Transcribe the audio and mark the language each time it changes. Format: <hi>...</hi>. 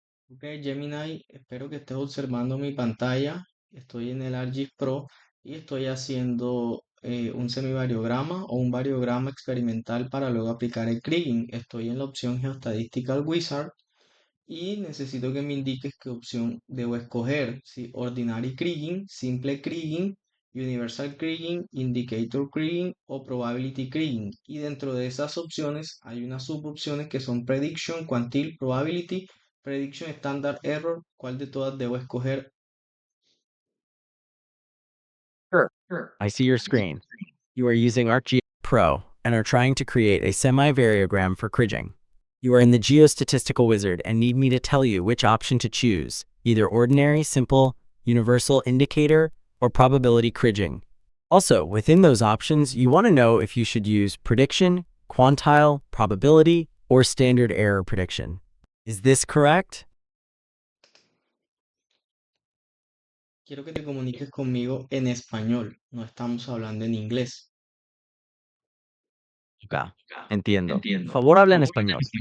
<es>Ok, Gemini, espero que estés observando mi pantalla. Estoy en el ArcGIS Pro y estoy haciendo un semivariograma o un variograma experimental para luego aplicar el kriging. Estoy en la opción Geostatistical Wizard y necesito que me indiques qué opción debo escoger. Si Ordinary Kriging, Simple Kriging, Universal Kriging, Indicator Kriging o Probability Kriging. Y dentro de esas opciones hay unas subopciones que son Prediction, Quantile, Probability, Prediction Standard Error. ¿Cuál de todas debo escoger?</es> <en>Sure. I see your screen. You are using ArcGIS Pro and are trying to create a semi-variogram for Kriging. You are in the Geostatistical Wizard and need me to tell you which option to choose, either ordinary, simple, universal indicator, or probability Kriging. Also, within those options, you want to know if you should use prediction, quantile, probability, or standard error prediction. Is this correct?</en> <es>Quiero que te comuniques conmigo en español. No estamos hablando en inglés. Ya, entiendo. Por favor, habla en español.</es>